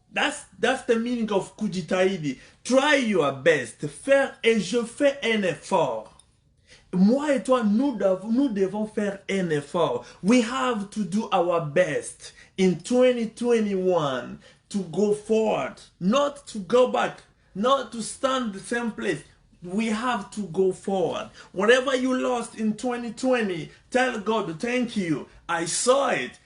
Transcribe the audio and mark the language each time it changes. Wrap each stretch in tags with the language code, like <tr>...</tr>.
<en>That's the meaning of kujitahidi. Try your best.</en> <fr>Faire et je fais un effort. Moi et toi, nous devons faire un effort.</fr> <en>We have to do our best in 2021 to go forward, not to go back, not to stand the same place. We have to go forward. Whatever you lost in 2020, tell God, thank you. I saw it.</en>